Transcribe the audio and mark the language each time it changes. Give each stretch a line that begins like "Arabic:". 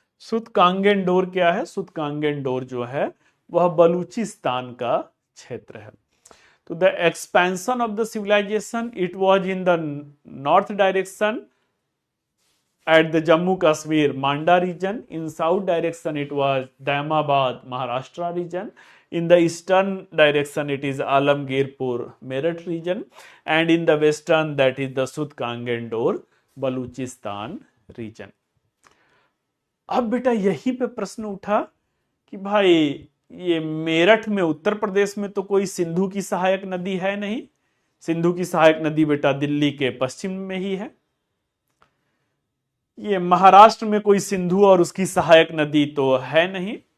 Hindi: सुतकांगेन door क्या है? सुतकांगेन door जो है वह बलूचिस्तान का क्षेत्र है।
English: तो the expansion of the civilization it was in the north direction at the Jammu Kashmir Manda region. In south direction it was Daimabad Maharashtra region. In the eastern direction it is Alamgirpur Meerut region, and in the western that is the Sudkangen Dor Baluchistan region.
Hindi: अब बेटा यहीं पे प्रश्न उठा कि भाई ये मेरठ में उत्तर प्रदेश में तो कोई सिंधु की सहायक नदी है नहीं। सिंधु की सहायक नदी बेटा दिल्ली के पश्चिम में ही है। ये महाराष्ट्र में कोई सिंधु और उसकी सहायक नदी तो है नहीं।